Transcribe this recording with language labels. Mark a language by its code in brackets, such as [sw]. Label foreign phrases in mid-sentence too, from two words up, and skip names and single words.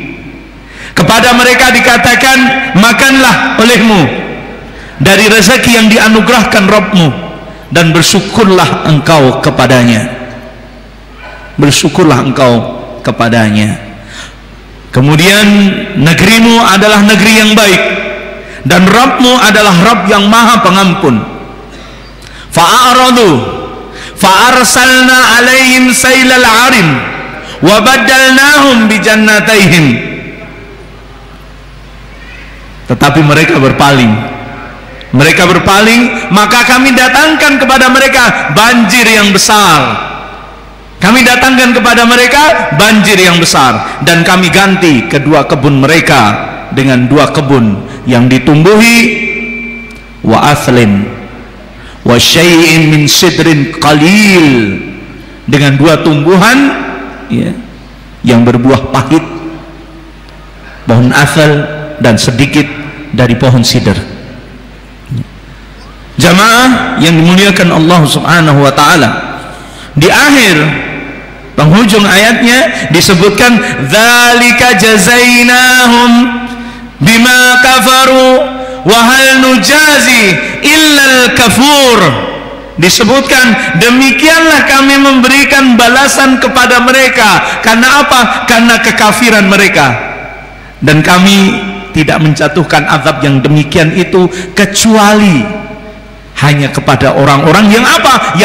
[id] Kepada mereka dikatakan, makanlah olehmu dari rezeki yang dianugerahkan Rabbmu dan bersyukurlah engkau kepadanya. Bersyukurlah engkau kepadanya. Kemudian negerimu adalah negeri yang baik dan Rabbmu adalah Rabb yang maha pengampun. [ar] فأعرضوا فأرسلنا عليهم سيل العرم وبدلناهم بجنتيهم. [id] Tetapi mereka berpaling, maka kami datangkan kepada mereka banjir yang besar. Kami datangkan kepada mereka banjir yang besar, dan kami ganti kedua kebun mereka dengan 2 kebun yang ditumbuhi [ar] وأثل وشيء من سدر قليل, [id] dengan 2 tumbuhan, ya, yang berbuah pahit, pohon asal dan sedikit dari pohon sidr. Jamaah yang dimuliakan Allah [ar] سبحانه وتعالى, [id] di akhir penghujung ayatnya disebutkan [ar] ذلك جزيناهم بما كفروا وهل نجازي إلا الكفور. [id] Disebutkan demikianlah kami memberikan balasan kepada mereka. Karena apa? Karena kekafiran mereka, dan kami tidak menjatuhkan azab yang demikian itu kecuali hanya kepada orang-orang yang apa?